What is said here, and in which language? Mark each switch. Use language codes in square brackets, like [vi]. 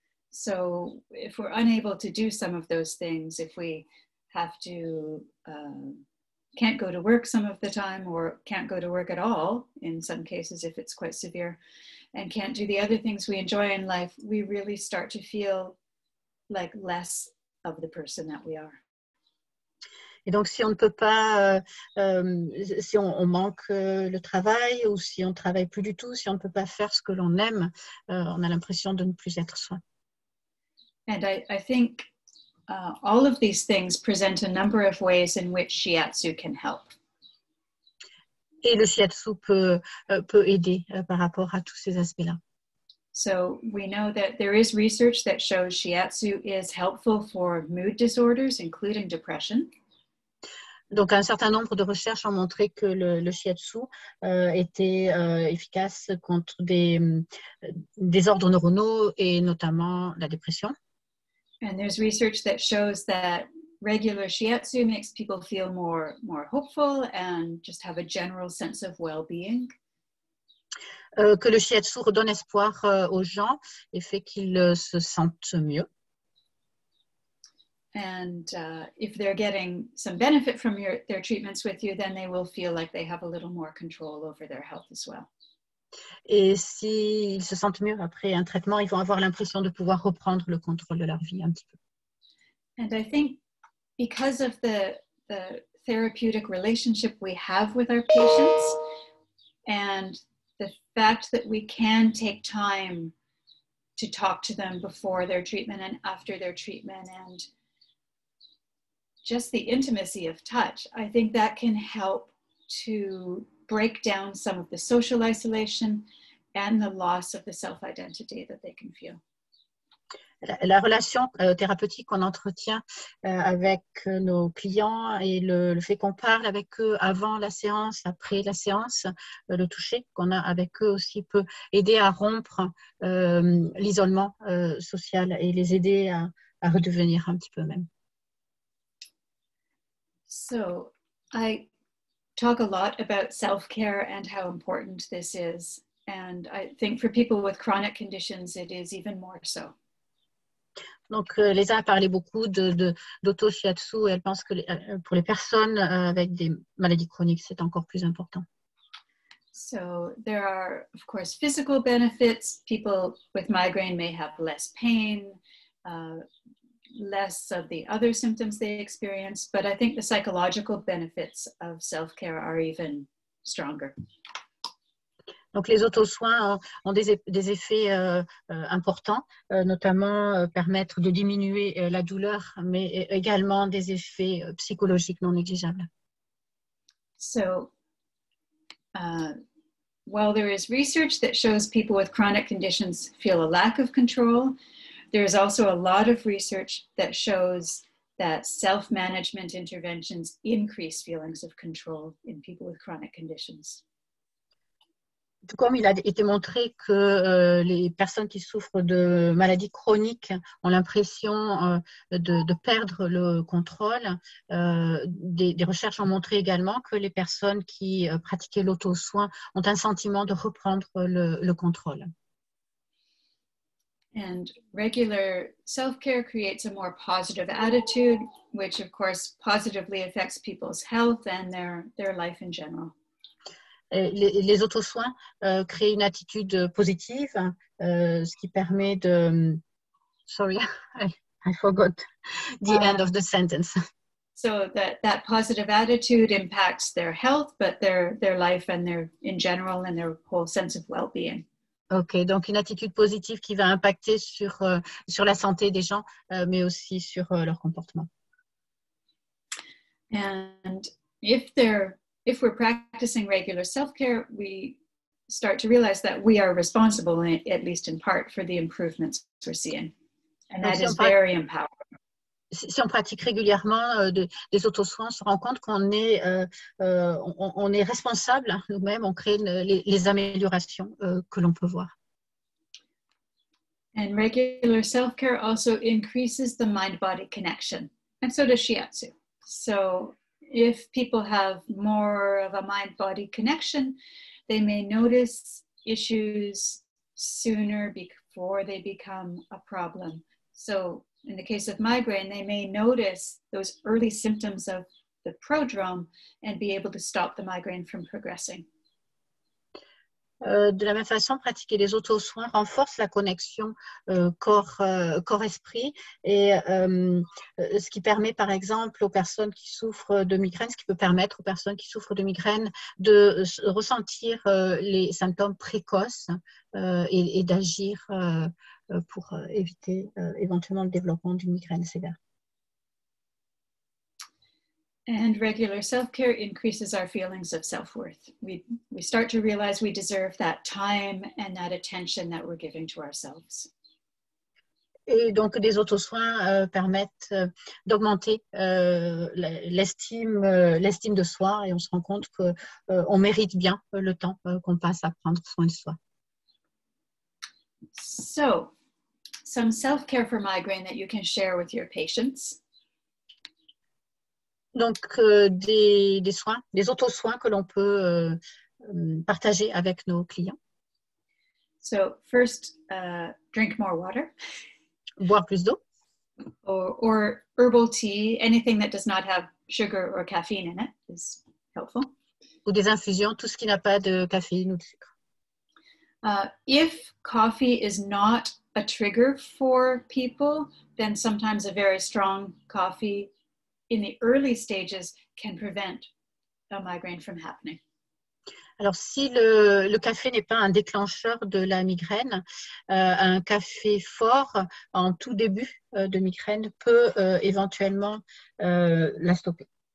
[en] So if we're unable to do some of those things, if we have to can't go to work some of the time or can't go to work at all in some cases if it's quite severe, and can't do the other things we enjoy in life, we really start to feel like less of the person that we are. [fr] Et donc, si on ne peut pas, si on manque le travail ou si on ne travaille plus du tout, si on ne peut pas faire ce que l'on aime, on a l'impression de ne plus être soi. [en] And I think all of these things present a number of ways in which shiatsu can help. [fr] Et le shiatsu peut aider par rapport à tous ces aspects-là. [en] So we know that there is research that shows shiatsu is helpful for mood disorders, including depression. [fr] Donc, un certain nombre de recherches ont montré que le shiatsu était efficace contre des désordres neuronaux et notamment la dépression. [en] And there's research that shows that regular shiatsu makes people feel more hopeful and just have a general sense of well-being. [fr] Que le shiatsu redonne espoir aux gens et fait qu'ils se sentent mieux. [en] And if they're getting some benefit from their treatments with you, then they will feel like they have a little more control over their health as well. [fr] Et s'ils se sentent mieux après un traitement, ils vont avoir l'impression de pouvoir reprendre le contrôle de leur vie un petit peu. [en] And I think because of the therapeutic relationship we have with our patients and the fact that we can take time to talk to them before their treatment and after their treatment and just the intimacy of touch, I think that can help to break down some of the social isolation and the loss of the self-identity that they can feel. [fr] La relation thérapeutique qu'on entretient avec nos clients et le fait qu'on parle avec eux avant la séance, après la séance, le toucher qu'on a avec eux aussi peut aider à rompre l'isolement social et les aider à redevenir un petit peu même. [en] So I talk a lot about self-care and how important this is. And I think for people with chronic conditions, it is even more so. [fr] Donc, Leisa a parlé beaucoup d'auto-shiatsu et elle pense que pour les personnes avec des maladies chroniques, c'est encore plus important. [en] So there are, of course, physical benefits. People with migraine may have less pain, less of the other symptoms they experience, but I think the psychological benefits of self-care are even stronger. [fr] Donc, les auto-soins ont des effets importants, notamment permettre de diminuer la douleur, mais également des effets psychologiques non négligeables. [en] So, while there is research that shows people with chronic conditions feel a lack of control, there is also a lot of research that shows that self-management interventions increase feelings of control in people with chronic conditions. [fr] Tout comme il a été montré que les personnes qui souffrent de maladies chroniques ont l'impression de perdre le contrôle, des recherches ont montré également que les personnes qui pratiquaient l'auto-soin ont un sentiment de reprendre le contrôle. [en] And regular self-care creates a more positive attitude, which of course positively affects people's health and their life in general. [fr] Les auto-soins créent une attitude positive, ce qui permet de... [en] Sorry, I forgot the end of the sentence. So that positive attitude impacts their health, but their life and in general and their whole sense of well-being. [fr] Ok, donc une attitude positive qui va impacter sur la santé des gens, mais aussi sur leur comportement. [en] And if we're practicing regular self-care, we start to realize that we are responsible, at least in part, for the improvements we're seeing. And that is very empowering. [fr] Si on pratique régulièrement des auto-soins, on se rend compte qu'on est, on est responsable nous-mêmes, on crée les améliorations que l'on peut voir. [en] And regular self-care also increases the mind-body connection, and so does shiatsu. So if people have more of a mind-body connection, they may notice issues sooner before they become a problem. So in the case of migraine, they may notice those early symptoms of the prodrome and be able to stop the migraine from progressing. [fr] De la même façon, pratiquer les auto-soins renforce la connexion corps-esprit et ce qui permet par exemple aux personnes qui souffrent de migraine, ce qui peut permettre aux personnes qui souffrent de migraine de ressentir les symptômes précoces et d'agir pour éviter éventuellement le développement d'une migraine sévère. [en] And regular self-care increases our feelings of self-worth. We start to realize we deserve that time and that attention that we're giving to ourselves. [fr] Et donc, des autosoins permettent d'augmenter l'estime de soi et on se rend compte qu'on mérite bien le temps qu'on passe à prendre soin de soi. [en] So, some self-care for migraine that you can share with your patients. [fr] Donc, des soins, des autosoins que l'on peut partager avec nos clients. [en] So, first, drink more water. [fr] Boire plus d'eau. [en] Or herbal tea, anything that does not have sugar or caffeine in it is helpful. [fr] Ou des infusions, tout ce qui n'a pas de caféine ou de sucre. [en] If coffee is not a trigger for people, then sometimes a very strong coffee in the early stages can prevent a migraine from happening. [fr] Alors, si le café n'est pas un déclencheur de la migraine, un café fort en tout début de migraine peut éventuellement la stopper.